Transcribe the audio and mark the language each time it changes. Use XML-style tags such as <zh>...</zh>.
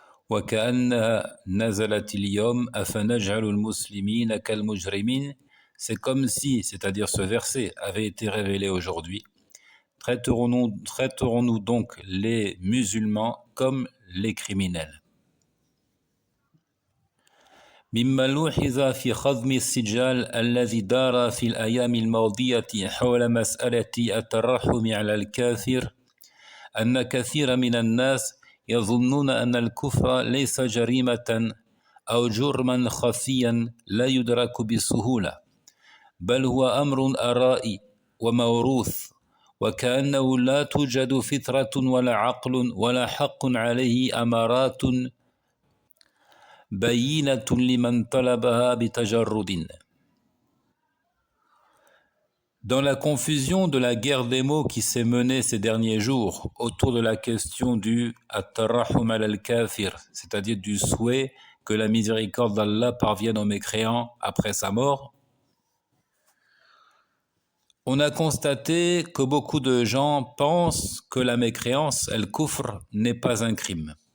<ar>وَكَأَنَّهَا نَزَلَتِ الْيَوْمَ أَفَنَجْعَلُ الْمُسْلِمِينَ كَالْمُجْرِمِينَ.</ar> <fr>C'est comme si, c'est-à-dire ce verset, avait été révélé aujourd'hui. Traiterons-nous donc les musulmans comme les criminels.</fr> <ar>مما لوحظ في خضم السجال الذي دار في الأيام الماضية حول مسألة الترحم على الكافر أن كثير من الناس يظنون أن الكفر ليس جريمة أو جرما خفيا لا يدرك بسهولة، بل هو أمر أرائي وموروث، وكأنه لا توجد فطرة ولا عقل ولا حق عليه أمارات بينة لمن طلبها بتجرد.</ar> <fr>Dans la confusion de la guerre des mots qui s'est menée ces derniers jours autour de la question du at-tarahum al-kafir, c'est-à-dire du souhait que la miséricorde d'Allah parvienne aux mécréants après sa mort, on a constaté que beaucoup de gens pensent que la mécréance, al-kufr, n'est pas un crime.</fr>